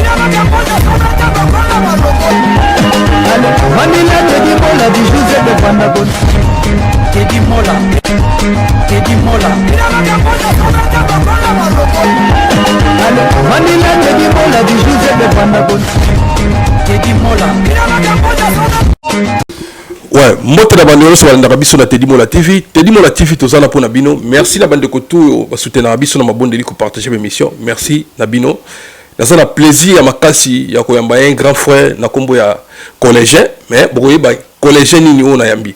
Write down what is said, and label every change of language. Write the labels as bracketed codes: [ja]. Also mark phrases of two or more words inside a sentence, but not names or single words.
[ln] Manila Teddy Mola di José de Pandagon. Teddy Mola. Teddy Mola. Manila Teddy Mola di José de Pandagon. Teddy Mola. Ouais, mbote na bande nyonso balanda biso na Teddy Mola TV. Teddy Mola TV tozala pona bino. [fr] Merci la bande [ln] kotu ba soutenir biso na mabondeli ko [fr] partager l'émission. [ln] Merci na bino. Naza na plaisir ya makasi ya koyamba [fr] un grand frère [ln] na kombo ya collégien, mais boye ba collégien nini ona yambi.